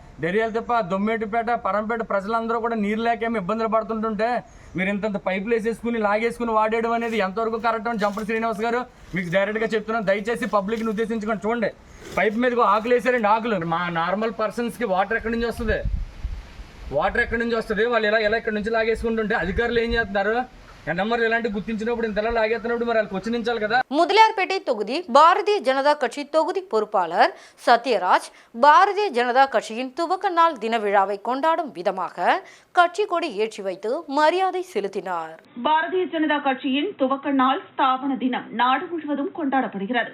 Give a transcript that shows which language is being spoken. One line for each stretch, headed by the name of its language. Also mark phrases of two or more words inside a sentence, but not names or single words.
Telugu: డెరియాలు తప్ప దొమ్మేటిపేట పరంపేట ప్రజలందరూ కూడా నీరు లేకేమో ఇబ్బందులు పడుతుంటుంటే మీరు ఇంత పైపులు వేసేసుకుని లాగేసుకుని వాడేయడం అనేది ఎంతవరకు కరెక్ట్ అని జంపర్ శ్రీనివాస్ గారు మీకు డైరెక్ట్గా చెప్తున్నాను. దయచేసి పబ్లిక్ని ఉద్దేశించుకొని చూడండి. పైప్ మీద ఆకులు వేసారండి. ఆకులు మా
English: normal personski
Telugu: వాటర్ ఎక్కడి నుంచి వస్తుంది? వాటర్ ఎక్కడి నుంచి వస్తుంది? వాళ్ళు ఎలా ఎక్కడి నుంచి లాగేసుకుంటుంటే అధికారులు ఏం చేస్తున్నారు? నెంబర్లు ఇలాంటి గుర్తించినప్పుడు ఇంతలా లాగేస్తున్నప్పుడు మరి వాళ్ళు క్వశ్చనించాలి కదా.
Tamil: முதலியார்பேட்டை தொகுதி பாரதிய ஜனதா கட்சி தொகுதி பொறுப்பாளர் சத்யராஜ் பாரதிய ஜனதா கட்சியின் துவக்க நாள் தின விழாவை கொண்டாடும் விதமாக கட்சி கொடி ஏற்றி வைத்து மரியாதை செலுத்தினார். பாரதிய ஜனதா கட்சியின் துவக்க நாள் ஸ்தாபன தினம் நாடு முழுவதும் கொண்டாடப்படுகிறது.